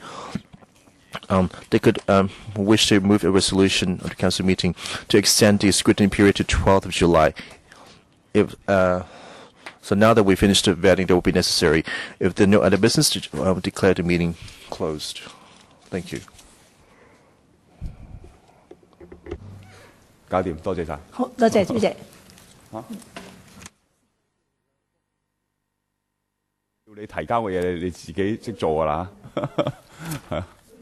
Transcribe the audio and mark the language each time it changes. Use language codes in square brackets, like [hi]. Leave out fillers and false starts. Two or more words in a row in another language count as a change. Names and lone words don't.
[en] They could wish to move a resolution of the council meeting to extend the scrutiny period to 12th of July. If so, now that we finished the vetting, that will be necessary. If there are no other business, to declare the meeting closed. Thank you. [yue] 搞掂，多謝晒。好，多謝主席。要你提交嘅嘢，你自己識做㗎啦。